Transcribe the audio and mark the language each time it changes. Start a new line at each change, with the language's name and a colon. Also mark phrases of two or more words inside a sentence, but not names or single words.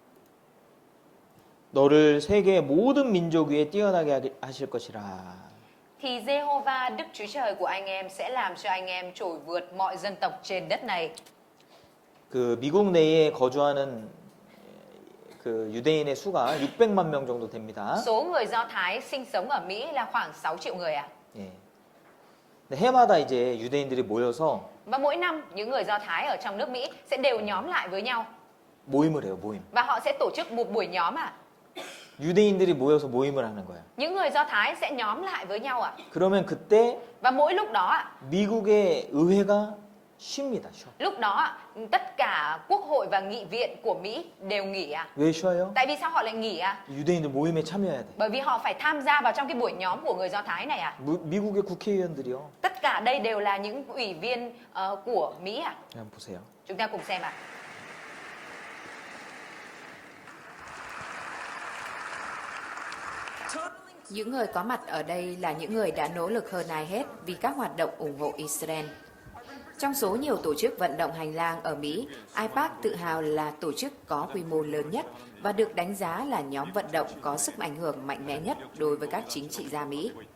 Korean: 너를 세계의 모든 민족 위에 뛰어나게 하실 것이라.
Vietnamese: thì Jehovah Đức Chúa Trời của anh em sẽ làm cho anh em trội vượt mọi dân tộc trên đất này.
Korean: 그 미국 내에 거주하는 그 유대인의 수가 600만 명 정도 됩니다.
Vietnamese: Số người Do Thái sinh sống ở Mỹ là khoảng 6 triệu người ạ.
Korean: 예. 근데 해마다 이제 유대인들이 모여서
Vietnamese: Và mỗi năm những người Do Thái ở trong nước Mỹ sẽ đều nhóm lại với nhau
Korean: 모임을 해요, 모임.
Vietnamese: và họ sẽ tổ chức một buổi nhóm ạ.
Korean: 유대인들이 모여서 모임을 하는 거예요.
Vietnamese: Những người Do Thái sẽ nhóm lại với nhau ạ.
Korean: 그러면 그때
Vietnamese: Và mỗi lúc đó ạ,
Korean: 미국의 의회가 쉽니다. 쉬어.
Vietnamese: lúc đó ạ, tất cả quốc hội và nghị viện của Mỹ đều nghỉ ạ.
Korean: 왜 쉬어요?
Vietnamese: Tại vì sao họ lại nghỉ ạ?
Korean: 유대인들 모임에 참여해야 돼.
Vietnamese: Bởi vì họ phải tham gia vào trong cái buổi nhóm của người Do Thái này ạ.
Korean: 미국의 국회의원들이요.
Vietnamese: Tất cả đây đều là những ủy viên của Mỹ ạ.
Korean: 한번 보세요.
Vietnamese: Chúng ta cùng xem ạ. Những người có mặt ở đây là những người đã nỗ lực hơn ai hết vì các hoạt động ủng hộ Israel. Trong số nhiều tổ chức vận động hành lang ở Mỹ, AIPAC tự hào là tổ chức có quy mô lớn nhất và được đánh giá là nhóm vận động có sức ảnh hưởng mạnh mẽ nhất đối với các chính trị gia Mỹ.